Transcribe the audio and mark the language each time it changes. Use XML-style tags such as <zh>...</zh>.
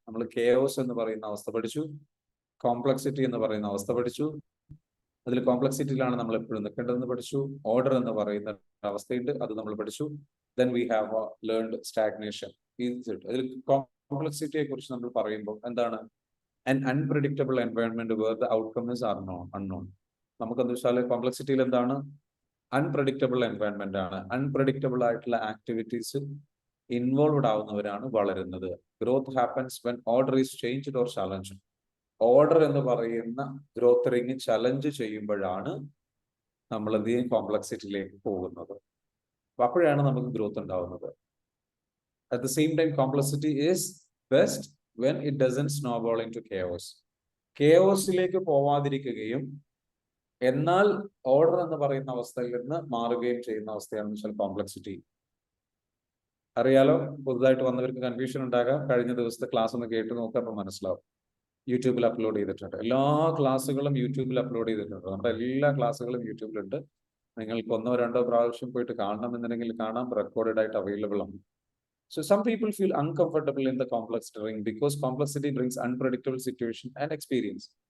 <ml>നമ്മൾ കെയോസ് എന്ന് പറയുന്ന അവസ്ഥ പഠിച്ചു, കോംപ്ലക്സിറ്റി എന്ന് പറയുന്ന അവസ്ഥ പഠിച്ചു. അതിൽ കോംപ്ലക്സിറ്റിയിലാണ് നമ്മൾ എപ്പോഴും നിൽക്കേണ്ടതെന്ന് പഠിച്ചു. ഓർഡർ എന്ന് പറയുന്ന അവസ്ഥയുണ്ട്, അത് നമ്മൾ പഠിച്ചു.</ml> <en>Then we have learned stagnation.</en> <ml>അതിൽ കോംപ്ലക്സിറ്റിയെ കുറിച്ച് നമ്മൾ പറയുമ്പോൾ എന്താണ്?</ml> <en>an unpredictable environment where the outcome is unknown.</en> <ml>നമുക്കെന്താ വെച്ചാൽ കോംപ്ലക്സിറ്റിയിൽ എന്താണ്? അൺപ്രഡിക്റ്റബിൾ എൻവയൺമെന്റ് ആണ്. അൺപ്രഡിക്റ്റബിൾ ആയിട്ടുള്ള ആക്ടിവിറ്റീസ് ഇൻവോൾവ്ഡ് ആവുന്നവരാണ് വളരുന്നത്.</ml> <en>Growth happens when order is changed or challenge.</en> <ml>Order എന്ന് പറയുന്ന ഗ്രോത്ത് റിങ് ചലഞ്ച് ചെയ്യുമ്പോഴാണ് നമ്മൾ എന്ത് ചെയ്യും, കോംപ്ലക്സിറ്റിയിലേക്ക് പോകുന്നത്. അപ്പോഴാണ് നമുക്ക് ഗ്രോത്ത് ഉണ്ടാവുന്നത്.</ml> <en>At the same time complexity is best when it doesn't snowball into chaos.</en> <ml>കെയോസിലേക്ക് പോവാതിരിക്കുകയും എന്നാൽ ഓർഡർ എന്ന് പറയുന്ന അവസ്ഥയിൽ നിന്ന് മാറുകയും ചെയ്യുന്ന അവസ്ഥയാണ് വെച്ചാൽ കോംപ്ലക്സിറ്റി. അറിയാലോ, പുതുതായിട്ട് വന്നവർക്ക് കൺഫ്യൂഷൻ ഉണ്ടാകാം. കഴിഞ്ഞ ദിവസത്തെ ക്ലാസ് ഒന്ന് കേട്ട് നോക്കുക, അപ്പൊ മനസ്സിലാവും. യൂട്യൂബിൽ അപ്ലോഡ് ചെയ്തിട്ടുണ്ട്. എല്ലാ ക്ലാസ്സുകളും യൂട്യൂബിൽ അപ്ലോഡ് ചെയ്തിട്ടുണ്ട്. നമ്മുടെ എല്ലാ ക്ലാസ്സുകളും യൂട്യൂബിലുണ്ട്. നിങ്ങൾക്ക് 1 or 2 പ്രാവശ്യം പോയിട്ട് കാണണമെന്നുണ്ടെങ്കിൽ കാണാം. റെക്കോർഡഡ് ആയിട്ട് അവൈലബിൾ ആണ്.</ml> <en>So some people feel uncomfortable in the complex ring because complexity brings unpredictable situation and experience.</en>